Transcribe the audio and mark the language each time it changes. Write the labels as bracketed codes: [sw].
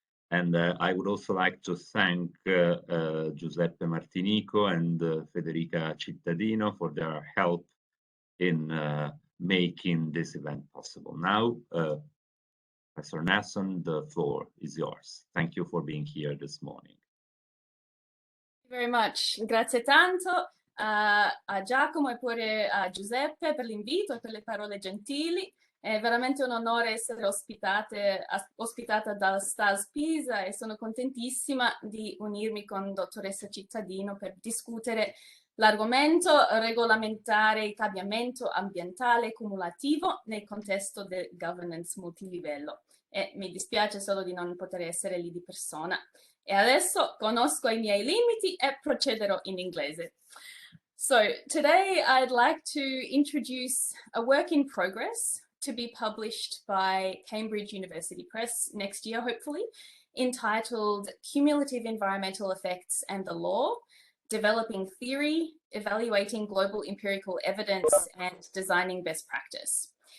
[en] And I would also like to thank Giuseppe Martinico and Federica Cittadino for their help in making this event possible. Now, Professor Nelson, the floor is yours. Thank you for being here this morning. Very much. [it] Grazie tanto a Giacomo e pure a Giuseppe per l'invito e per le parole gentili. È veramente un onore essere ospitata dal STALS Pisa e sono contentissima di unirmi con dottoressa Cittadino per discutere l'argomento regolamentare il cambiamento ambientale cumulativo nel contesto del governance multilivello. E mi dispiace solo di non poter essere lì di persona. E adesso conosco i miei limiti e procederò in inglese. [en] So today I'd like to introduce a work in progress to be published by Cambridge University Press next year, hopefully, entitled Cumulative Environmental Effects and the Law, Developing Theory, Evaluating Global Empirical Evidence, and Designing Best Practice.